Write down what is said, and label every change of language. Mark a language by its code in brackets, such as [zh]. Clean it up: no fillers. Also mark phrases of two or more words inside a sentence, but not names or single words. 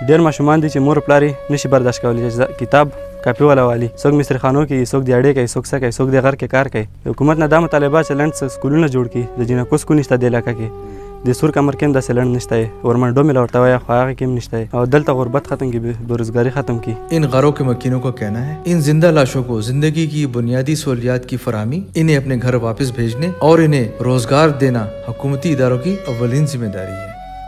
[ps] ډېر ماشومان دي چې مور پلار یې نشي برداشت کولی چې کتاب کاپي والا والي، څوک مسترخانو کې، څوک دیاړې کوي، څوک څه کوي، څوک د غر کې کار کوي. حکومت نه دا مطالبه چې لنډ سکولونه جوړ کړي. د جنکو سکول نشته دې علاقه کې، د سور کمر کې هم داسې لنډ نشته، ورمنډو مې ورته وایه خو هغه کې هم نشته. او دلته غربت ختم کړي، بېروزګاري ختم کړي. [ur] ان گھروں کے مکینوں کا کہنا ہے ان زندہ لاشوں کو زندگی کی بنیادی سہولیات کی فراہمی، انہیں اپنے گھر واپس بھیجنے اور انہیں روزگار دینا حکومتی اداروں کی اولین ذمہ داری ہے.